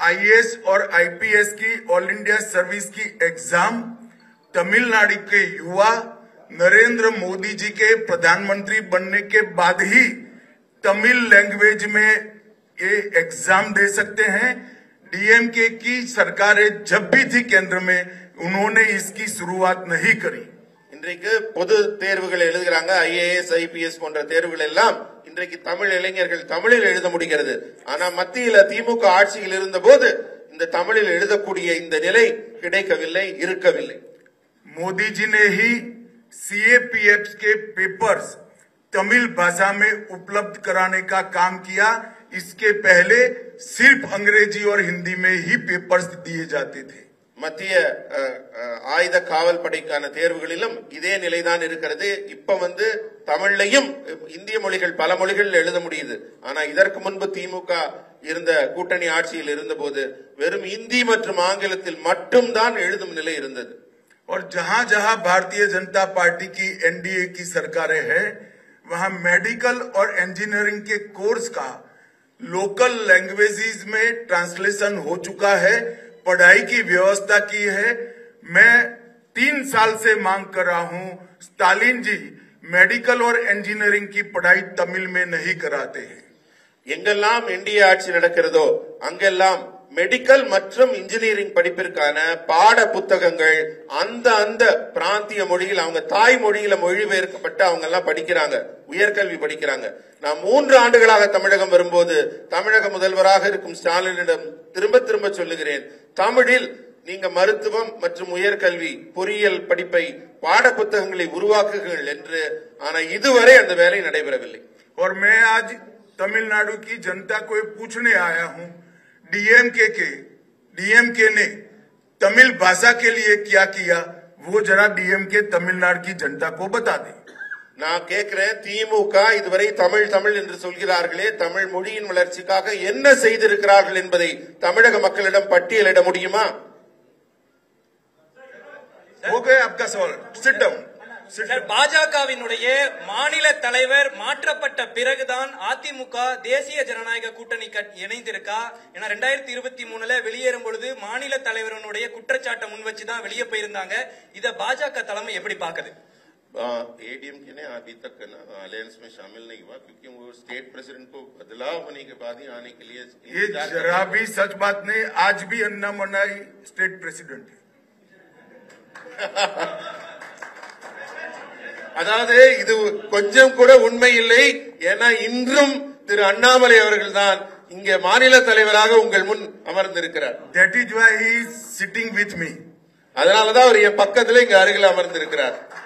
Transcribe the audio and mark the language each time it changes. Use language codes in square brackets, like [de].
[hi] IAS और IPS की all India service की एग्जाम तमिलनाडु के युवा नरेंद्र मोदी जी के प्रधानमंत्री बनने के बाद ही तमिल लैंग्वेज में ये एग्जाम दे सकते हैं. डीएमके की सरकारें जब भी थी केंद्र में उन्होंने इसकी शुरुआत नहीं करी. [ta] இன்றைக்கு பொது தேர்வுகள் எழுதுகிறாங்க. ஐஏஎஸ் ஐபிஎஸ் போன்ற தேர்வுகள் எல்லாம் இன்றைக்கு தமிழ் இளைஞர்கள் தமிழில் எழுத முடிகிறது. ஆனா மத்தியில திமுக ஆட்சியில் இருந்த போது இந்த தமிழில் எழுதக்கூடிய இந்த நிலை கிடைக்கவில்லை, இருக்கவில்லை. [hi] मोदी जी ने ही सीएपीएफ के पेपर्स तमिल भाषा में उपलब्ध कराने का काम किया. इसके पहले सिर्फ अंग्रेजी और हिंदी में ही पेपर्स दिए जाते थे. [ta] மத்திய ஆயுத காவல் படைக்கான தேர்வுகளிலும் இதே நிலைதான் இருக்கிறது. இப்ப தமிழ்லையும் இந்திய மொழிகள் பல மொழிகள் எழுத முடியுது. ஆனா இதற்கு முன்பு திமுக இருந்த கூட்டணி ஆட்சியில் இருந்த போது வெறும் இந்தி மற்றும் ஆங்கிலத்தில் மட்டும்தான் எழுதும் நிலை இருந்தது. [hi] और जहां जहां भारतीय जनता पार्टी की एनडीए की सरकारें हैं वहां मेडिकल और इंजीनियरिंग के कोर्स का लोकल लैंग्वेजेस में ट्रांसलेशन हो चुका है. पढ़ाई की व्यवस्था की है. मैं 3 साल से मांग कर रहा हूं स्टालिन जी मेडिकल और इंजीनियरिंग की पढ़ाई तमिल में नहीं कराते हैं. [ta] எங்கெல்லாம் இந்திய ஆட்சி நடக்கிறதோ அங்கெல்லாம் மெடிக்கல் மற்றும் இன்ஜினியரிங் படிப்பிற்கான பாட புத்தகங்கள் அந்த பிராந்திய மொழியில் அவங்க தாய் மொழியில மொழிபெயர்க்கப்பட்டு அவங்க எல்லாம் படிக்கிறாங்க, உயர்கல்வி படிக்கிறாங்க. நான் 3 ஆண்டுகளாக தமிழகம் வரும்போது தமிழக முதல்வராக இருக்கும் ஸ்டாலினிடம் திரும்ப திரும்ப சொல்லுகிறேன், தமிழில் நீங்க மருத்துவம் மற்றும் உயர்கல்வி பொறியியல் படிப்பை பாட புத்தகங்களை உருவாக்குங்கள் என்று. ஆனா இதுவரை அந்த வேலை நடைபெறவில்லை. [hi] और मैं आज तमिलनाडु की जनता को पूछने आया हूं डीएमके ने तमिल भाषा के लिए क्या किया वो जरा डीएमके तमिलनाडु की जनता को बता दें. [ta] நான் கேட்கிறேன், திமுக இதுவரை தமிழ் தமிழ் என்று சொல்கிறார்களே, தமிழ் மொழியின் வளர்ச்சிக்காக என்ன செய்திருக்கிறார்கள் என்பதை தமிழக மக்களிடம் பட்டியலிட முடியுமா? [hi] हो गया आपका सवाल. [en] Sit down. [ta] பாஜகவினுடைய மாநில தலைவர் மாற்றப்பட்ட பிறகுதான் அதிமுக தேசிய ஜனநாயக கூட்டணி இணைந்திருக்கா? ஏன்னா 2023 வெளியேறும் பொழுது மாநில தலைவருடைய குற்றச்சாட்டை முன் வச்சுதான் வெளியே போயிருந்தாங்க. இத பாஜக தலைமை எப்படி பாக்குது? [hi] एडीएमके ने अभी तक अलायंस में शामिल नहीं हुआ क्योंकि वो स्टेट प्रेसिडेंट को बदलाव होने के बाद ही आने के लिए ये जरा भी सच बात नहीं. आज भी अन्नामलाई स्टेट प्रेसिडेंट है. [ta] அதாவது இது கொஞ்சம் கூட உண்மை இல்லை. ஏன்னா இன்றும் திரு அண்ணாமலை அவர்கள் தான் இங்க மாநில தலைவராக உங்கள் முன் அமர்ந்திருக்கிறார். [en] That is why he is sitting with me. [ta] அதனாலதான் அவர் என் பக்கத்துல இங்க அருகில் அமர்ந்திருக்கிறார்.